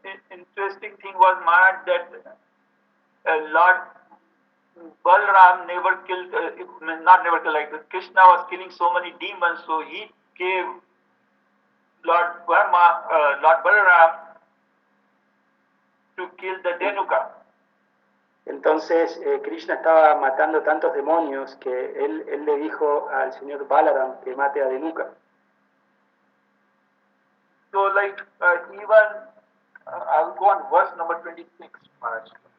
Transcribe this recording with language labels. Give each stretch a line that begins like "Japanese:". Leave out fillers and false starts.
English: Interesting thing was, Maharaj, that Lord Balaram never killed, not never killed, like Krishna was killing so many demons, so he gave Lord Balaram to kill the Dhanuka.
Spanish: Entonces Krishna estaba matando tantos demonios que él le dijo al señor Balaram que mate a Dhanuka.
English: So like even, I'll go on verse number 26, Maharaj.